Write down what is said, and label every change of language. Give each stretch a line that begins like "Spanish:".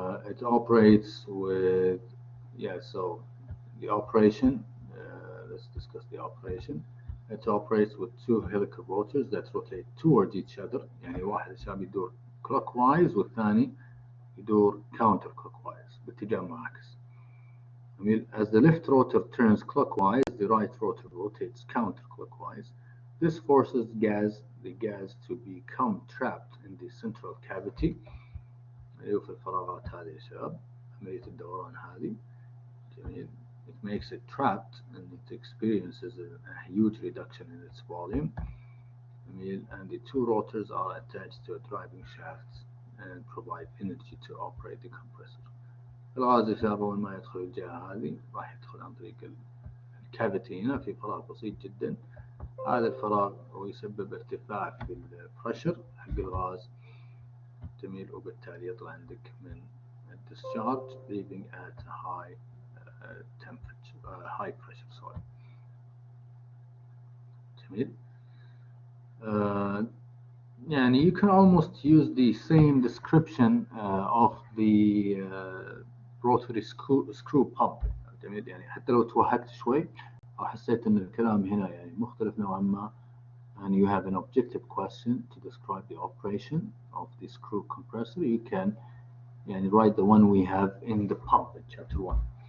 English: It operates with, so the operation, let's discuss the operation. It operates with two helical rotors that rotate towards each other.
Arabic: يعني واحد عشان يدور clockwise والثاني يدور counter clockwise باتجاه معاكس.
English: As the left rotor turns clockwise, the right rotor rotates counterclockwise. This forces the gas to become trapped in the central cavity.
Arabic: في الفراغات هذه يا شباب عملية الدوران هذه.
English: It makes it trapped and it experiences a huge reduction in its volume. And the two rotors are attached to a driving shaft and provide energy to operate the compressor.
Arabic: الغاز يا شباب أول ما يدخل الجهة هذه راح يدخل عن طريق الكافيتي هنا في فراغ بسيط جدا. هذا الفراغ هو يسبب ارتفاع في البريشر حق الغاز جميل، وبالتالي يطلع عندك من الديسشارج
English: leaving at a high temperature, high pressure, sorry.
Arabic: جميل. يعني
English: you can almost use the same description of the rotary screw pump.
Arabic: جميل، يعني حتى لو توهقت شوي أو حسيت إن الكلام هنا يعني مختلف نوعا ما,
English: and you have an objective question to describe the operation of the screw compressor, you can
Arabic: يعني
English: write the one we have in the pump in chapter 1.